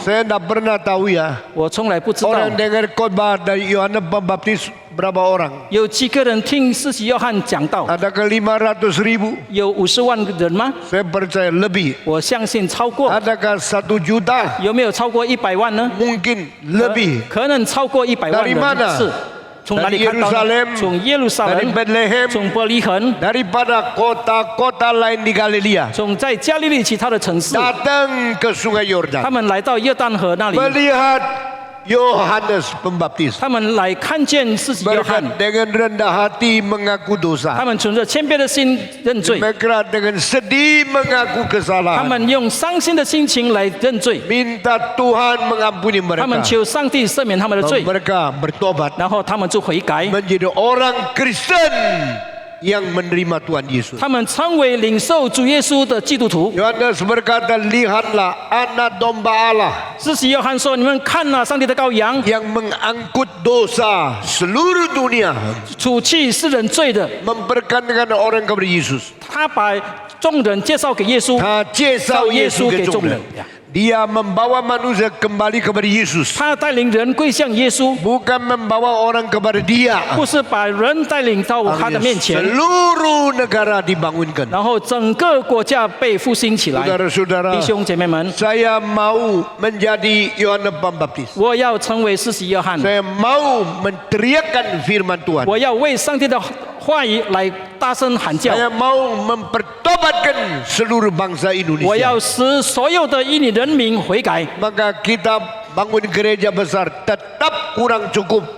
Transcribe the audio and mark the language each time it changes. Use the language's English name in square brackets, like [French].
[Indonesian] Saya tidak pernah tahu ya. [Chinese] 我从来不知道 [Indonesian] Orang dengar khotbah dari Yohanes Pembaptis berapa orang? [Chinese] 有几个人听施洗约翰讲道， [Indonesian] Adakah 500.000? [Chinese] 有50万个人吗？ [Indonesian] Saya percaya lebih. [Chinese] 我相信超过， [Indonesian] Adakah 1 juta? [Chinese] 有没有超过100万呢？ [Indonesian] Mungkin lebih. [Chinese] 可能超过100万 [Indonesian] Dari [Chinese] 人 [Indonesian] mana? [Chinese] 是。从哪里 [Indonesian] Dari [Chinese] 看到呢 [Indonesian] Yerusalem,？ [Chinese] 从耶路撒 [Indonesian] dari [Chinese] 冷， [Indonesian] Bethlehem, [Chinese] 从伯利恒， [Indonesian] daripada kota-kota lain di Galilea, [Chinese] 从在加利利其他的城市， [Indonesian] datang ke Sungai [Chinese] 他 [Indonesian] Yordan, [Chinese] 们来到约旦河那里， [Indonesian] melihat Yohanes Pembaptis, [Chinese] 他们来看见施洗约翰， [Indonesian] dengan rendah hati mengaku [Chinese] 他 [Indonesian] dosa, [Chinese] 们存着谦卑的心认罪， [Indonesian] mereka dengan sedih mengaku [Chinese] 他 [Indonesian] kesalahan, [Chinese] 们用伤心的心情来认罪， [Indonesian] minta Tuhan mengampuni [Chinese] 他们 [Indonesian] mereka, [Chinese] 求上帝赦免他们的罪， [Indonesian] mereka bertobat [Chinese] 然后他们就悔改， [Indonesian] menjadi orang Kristen yang menerima Tuhan Yesus. [Chinese] 他们成为领受主耶稣的基督徒。 [Indonesian] Yohanes berkata, lihatlah anak domba Allah [Chinese] 施洗约翰说：“你们看啊，上帝的羔羊， [Indonesian] yang mengangkut dosa seluruh dunia, [Chinese] 除去世人罪的， [Indonesian] memperkenalkan orang kepada Yesus. [Chinese] 他把众人介绍给耶稣，他介绍耶稣给众人。呀。” [Indonesian] Dia membawa manusia kembali kepada Yesus, [Chinese] 他带领人归向耶稣， [Indonesian] bukan membawa orang kepada Dia. [Chinese] 不是把人带领到他的面前， [Indonesian] Seluruh negara dibangunkan. [Chinese] 然后整个国家被复兴起来。 [Indonesian] Saudara-saudara, [Chinese] 弟兄姐妹们， [Indonesian] saya mau menjadi Yohanes Pembaptis. [Chinese] 我要成为施洗约翰， [Indonesian] Saya mau menteriakkan firman Tuhan. [Chinese] 我要为上帝的话语来大声喊叫， [Indonesian] Saya mau mempertobatkan seluruh bangsa [Chinese] 我 [Indonesian] Indonesia. [Chinese] 要使所有的印尼人民悔改。 [Indonesian] Maka kita bangun gereja besar tetap kurang cukup.